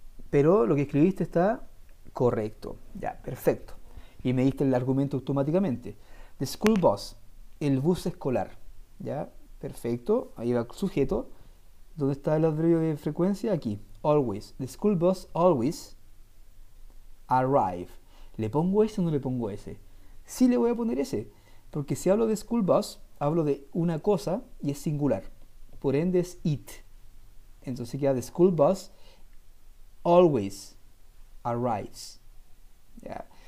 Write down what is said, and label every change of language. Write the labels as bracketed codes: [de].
[es] Pero lo que escribiste está correcto. Ya, perfecto. Y me diste el argumento automáticamente. [en] The school bus, [es] el bus escolar. ¿Ya? Perfecto. Ahí va el sujeto. ¿Dónde está el adverbio de frecuencia? Aquí. Always. [en] The school bus always arrive. [es] ¿Le pongo ese o no le pongo ese? Sí le voy a poner ese. Porque si hablo de school bus, hablo de una cosa y es singular. Por ende es it. Entonces queda [en] the school bus always arrives. [es] ¿Ya?